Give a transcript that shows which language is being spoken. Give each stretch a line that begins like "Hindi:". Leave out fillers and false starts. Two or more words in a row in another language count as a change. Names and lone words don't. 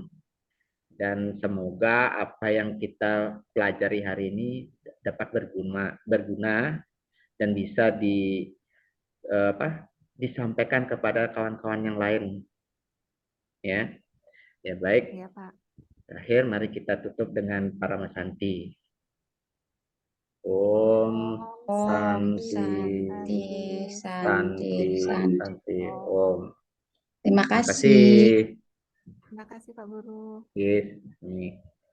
Indonesian: Dan semoga apa yang kita pelajari hari ini dapat berguna dan bisa disampaikan kepada kawan-kawan yang lain. Ya, ya baik. Ya Pak. Terakhir, mari kita tutup dengan Paramasanti.
Sanskrit: Om Om Santi, Santi, Santi, Santi. Santi, Om.
Indonesian: Terima Terima kasih. kasih. Terima kasih Pak Guru. Yes, ini.